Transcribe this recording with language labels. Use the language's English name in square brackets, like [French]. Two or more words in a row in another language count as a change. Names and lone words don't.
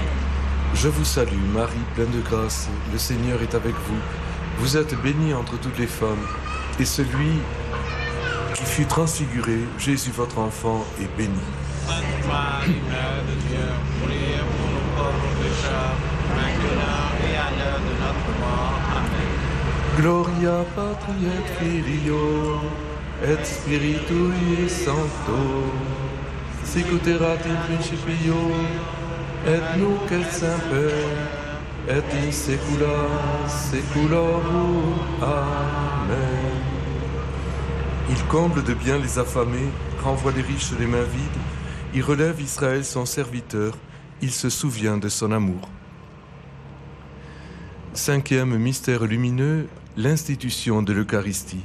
[French] Je vous salue Marie, pleine de grâce, le Seigneur est avec vous. Vous êtes bénie entre toutes les femmes, et celui qui fut transfiguré, Jésus votre enfant, est béni. Sainte Marie, Mère de Dieu, priez pour nous pauvres pécheurs, maintenant et à l'heure de notre mort. Amen. [Latin] Gloria Patri et Filio et Spiritui Sancto, sic ut erat in principio et nunc et semper et in saecula saeculorum. Amen. [French] Il comble de bien les affamés, renvoie les riches les mains vides, il relève Israël son serviteur, il se souvient de son amour. Cinquième mystère lumineux, l'institution de l'Eucharistie.